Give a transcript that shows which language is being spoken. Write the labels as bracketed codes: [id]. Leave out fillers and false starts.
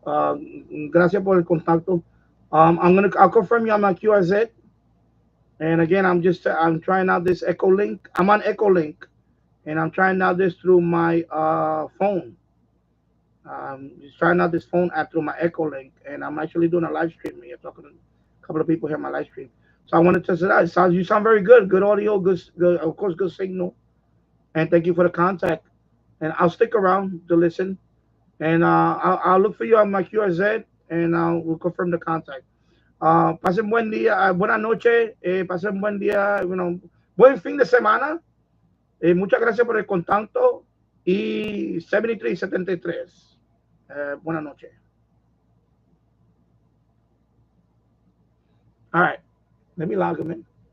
[es] Gracias por el contacto. [en] I'll confirm you on my QRZ. And again, I'm trying out this echolink. I'm on echolink, and I'm trying out this through my phone. Just trying out this phone app through my echolink, and I'm actually doing a live stream here, talking to a couple of people here on my live stream. So I want to test it out. You sound very good. Good audio. Good, of course, good signal. And thank you for the contact. and I'll stick around to listen. And I'll look for you on my QRZ, and we'll confirm the contact. [es] Pasen buen día, buenas noches, pasen buen día, buen fin de semana. Muchas gracias por el contacto y 7373. Buenas noches. [en] All right, let me log him in.